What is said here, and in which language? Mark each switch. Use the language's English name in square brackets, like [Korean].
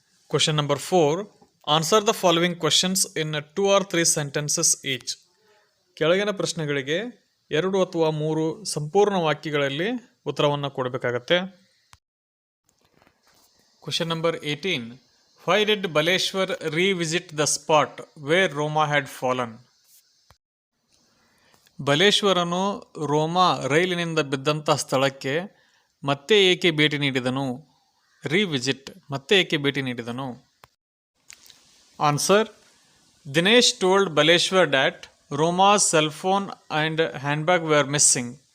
[English] Question number 4. Answer the following questions in 2 or 3 sentences each. [Kannada] ಕೆಳಗಿನ ಪ್ರಶ್ನೆಗಳಿಗೆ 2 ಅಥವಾ 3 ಸಂಪೂರ್ಣ ವಾಕ್ಯಗಳಲ್ಲಿ ಉತ್ತರವನ್ನು ಕೊಡಬೇಕಾಗತ್ತೆ. [English] Question number 18. Why did Baleshwar revisit the spot where Roma had fallen? [Kannada] ಬಲೇಶ್ವರನು ರೋಮಾ ರೈಲಿನಿಂದ ಬಿದ್ದಂಥ ಸ್ಥಳಕ್ಕೆ ಮತ್ತೆ ಏಕೆ ಭೇಟಿ ನೀಡಿದನು? [English] revisit, [Kannada] ಮತ್ತೆ ಏಕೆ ಭೇಟಿ ನೀಡಿದನು? [English] Answer: Dinesh told Baleshwar that Roma's cell phone and handbag were missing.